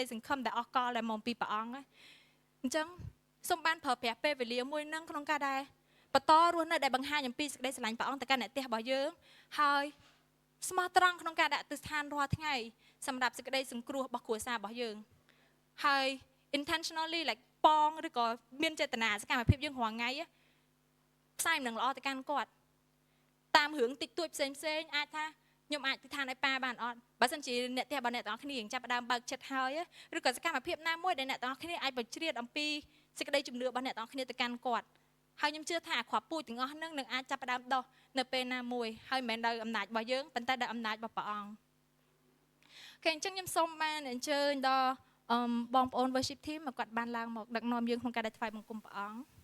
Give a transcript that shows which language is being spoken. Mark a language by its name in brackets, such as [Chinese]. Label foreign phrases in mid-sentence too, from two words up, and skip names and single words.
[Khmer] សង្ឃឹមដែលអស់កលដែលមកពីព្រះអង្គអញ្ចឹងសូមបានប្រើប្រាស់ពេលវេលាមួយនឹងក្នុងការដែលបន្តរស់នៅដែលបង្ហាញអំពីសេចក្តីស្រឡាញ់ព្រះអង្គទៅកាន់អ្នកផ្ទះរបស់យើងហើយស្មោះត្រង់ក្នុងការដាក់ទិ ដ្ឋានរាល់ថ្ងៃសម្រាប់សេចក្តីសង្គ្រោះរបស់គ្រួសាររបស់យើងហើយ [English] intentionally like [Khmer] ប៉ងឬក៏មានចេតនាសកម្មភាពយើងរាល់ថ្ងៃផ្សាយនឹងល្អទៅកាន់គាត់តាមរឿង តិចតួចផ្សេងអាចថាខ្ញុំអាចទិដ្ឋានឲ្យប៉ាបានអត់បើមិនជាអ្នកផ្ទះរបស់អ្នកទាំងអស់គ្នាចាប់ផ្ដើមបើកចិត្តហើយឬក៏សកម្មភាពណាមួយដែលអ្នកទាំងអស់គ្នាអាចបញ្ជ្រាបអំពីសេចក្តីជំនឿរបស់អ្នកទាំងអស់គ្នាទៅកាន់គាត់ហើយខ្ញុំជឿថាគ្រាប់ពូជទាំងអស់ហ្នឹងនឹងអាចចាប់ផ្ដើមដោះនៅពេលណាមួយហើយមិនមែនដោយអំណាចរបស់យើងប៉ុន្តែដោយអំណាចរបស់ព្រះអង្គអូខេអញ្ចឹងខ្ញុំសូមបានអញ្ជើញដល់បងប្អូន [English] worship team [Khmer] មកគាត់បានឡើងមកដឹកនាំយើងក្នុងការដែលថ្វាយបង្គំព្រះអង្គ